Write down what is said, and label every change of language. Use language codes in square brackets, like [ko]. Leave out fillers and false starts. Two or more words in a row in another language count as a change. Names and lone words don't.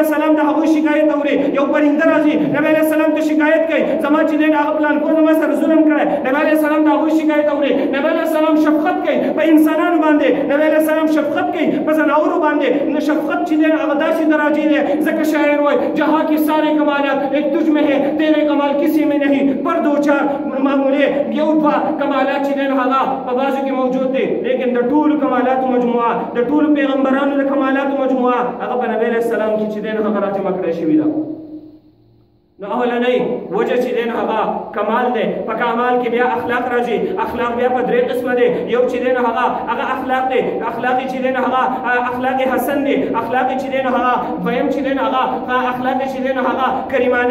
[ps] السلام د هغوی شکایت اوري یو پرنده راځي نبی [ar] علیہ السلام [ps] ته شکایت کوي زما چې دی هغه پلانکو زما سره ظلم کړی نبی [ar] علیہ السلام [ps] د هغوی شکایت اوري نبی [ar] علیہ السلام [ps] شفقت کوي په انسانانو باندې نبی [ar] علیہ السلام [ps] شفقت کوي په زناورو باندې نو شفقت چې دی هغه داسې درجې دی ځکه شاعر وایي [ur] جهاں کی سارے کمالات ایک تجھ میں ہے تیرے کمال کسی میں نہیں [ps] پر دو چار معمولی یو دوا کمالات چې دی هغه په بعضو کې موجود دي لیکن د ټولو کمالاتو مجموعه د ټولو پیغمبرانو د کمالاتو مجموعه هغه په نبی [ar] علیہ السلام [ps] کې چې دی هغه راجمع کړی شوي ده نو اولنۍ وجه چې دی هغه کمال دی په کمال کې بیا اخلاق راځي اخلاق بیا په درې قسمه دی یو چې دی هغه اخلاق دی اخلاق چې دی هغه اخلاق حسن دی اخلاق چې دی هغه دویم چې دی هغه اخلاق چې دی هغه کریمانه